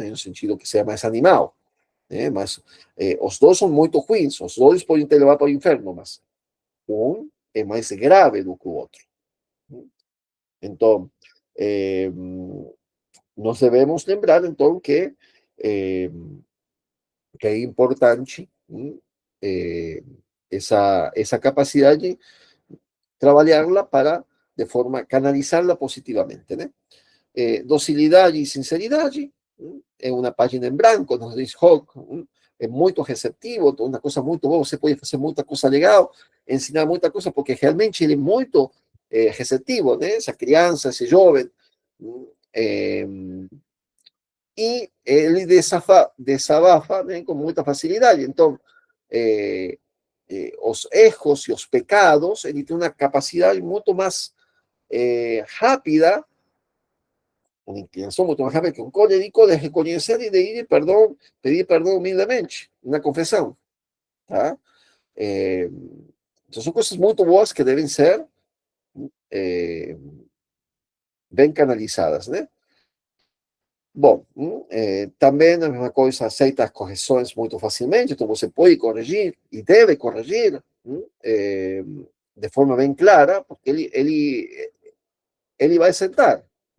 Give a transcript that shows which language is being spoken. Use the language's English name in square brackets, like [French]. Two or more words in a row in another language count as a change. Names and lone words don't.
[Portuguese] No sentido que seja mais animal, né? Mas os dois são muito ruins, os dois podem te levar para o inferno, mas um é mais grave do que o outro. Então, eh, nós devemos lembrar, então, eh, que é importante essa capacidade, trabalhá-la para, de forma, canalizá-la positivamente, né? Docilidade e sinceridade, é uma página em branco, nos diz Hawke, é muito receptivo, uma coisa muito boa, você pode fazer muita coisa legal, ensinar muita coisa, porque realmente ele é muito receptivo, né? Essa criança, esse jovem, eh, e ele desabafa, né, com muita facilidade. Então, os erros e os pecados, ele tem uma capacidade muito mais rápida, [Spanish] una inclinación [Portuguese] muito mais rápida que um colérico de reconhecer e de ir perdão, pedir perdão humildemente, uma confissão, tá? Então, são coisas muito boas que devem ser eh, bem canalizadas, né? Bom, também a mesma coisa, aceita as correções muito facilmente, então você pode corrigir e deve corrigir de forma bem clara, porque ele vai sentar, entendeu?